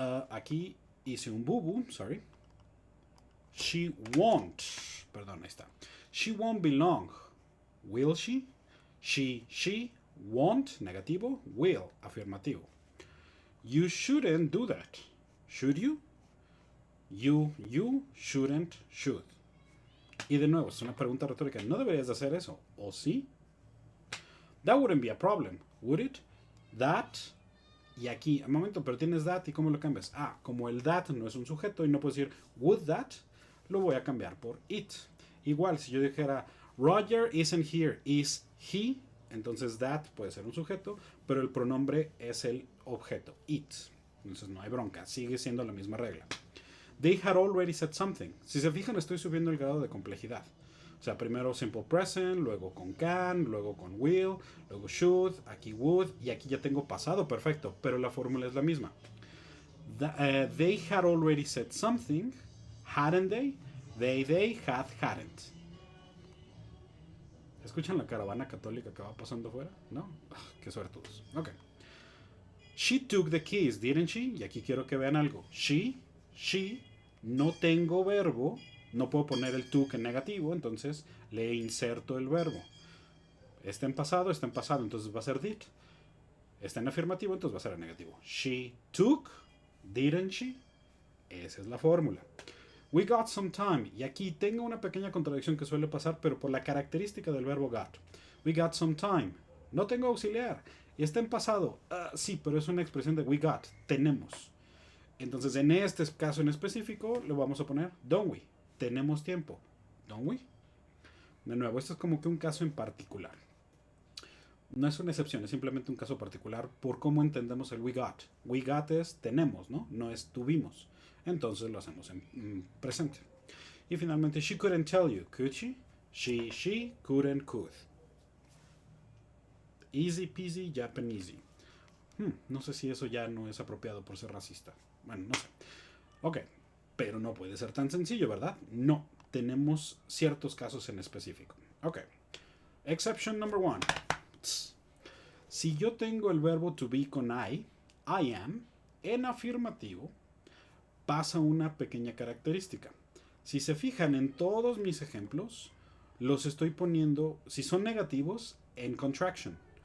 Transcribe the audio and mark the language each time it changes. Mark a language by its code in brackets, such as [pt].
[es] Aquí hice un bubu, [en] sorry. She won't. [es] Perdón, ahí está. [en] She won't be long. Will she? She won't, negativo. Will, afirmativo. You shouldn't do that. Should you? You shouldn't, should. [es] Y de nuevo, es una pregunta retórica. ¿No deberías de hacer eso? ¿O sí? [en] That wouldn't be a problem, would it? That. [es] Y aquí, un momento, pero tienes that y ¿cómo lo cambias? Como el that no es un sujeto y no puedo decir would that, lo voy a cambiar por it. Igual, si yo dijera [en] Roger isn't here, is he, [es] entonces that puede ser un sujeto, pero el pronombre es el objeto, it. Entonces no hay bronca, sigue siendo la misma regla. [en] They had already said something. [es] Si se fijan, estoy subiendo el grado de complejidad. O sea, primero simple present, luego con can, luego con will, luego should, aquí would, y aquí ya tengo pasado perfecto, pero la fórmula es la misma. [en] They had already said something, hadn't they? They had, hadn't. [es] ¿Escuchan la caravana católica que va pasando afuera? ¿No? Qué suertudos. Ok. [en] She took the keys, didn't she? [es] Y aquí quiero que vean algo. She, no tengo verbo, no puedo poner el took en negativo, entonces le inserto el verbo. Está en pasado, entonces va a ser did. Está en afirmativo, entonces va a ser en negativo. [en] She took, didn't she? [es] Esa es la fórmula. [en] We got some time. [es] Y aquí tengo una pequeña contradicción que suele pasar, pero por la característica del verbo got. [en] We got some time. [es] No tengo auxiliar. Y está en pasado. Sí, pero es una expresión de we got. Tenemos. Entonces, en este caso en específico, le vamos a poner don't we. Tenemos tiempo. Don't we. De nuevo, esto es como que un caso en particular. No es una excepción, es simplemente un caso particular por cómo entendemos el we got. We got es tenemos, ¿no? No es tuvimos. Entonces lo hacemos en presente. Y finalmente, [en] she couldn't tell you, could she? She couldn't, could. Easy peasy, Japanesey. [es] No sé si eso ya no es apropiado por ser racista. Bueno, no sé. Ok, pero no puede ser tan sencillo, ¿verdad? No, tenemos ciertos casos en específico. [en] Ok, exception number one. [es] Si yo tengo el verbo to be con I am, en afirmativo, pasa una pequeña característica. Si se fijan en todos mis ejemplos, los estoy poniendo, si son negativos, en contraction.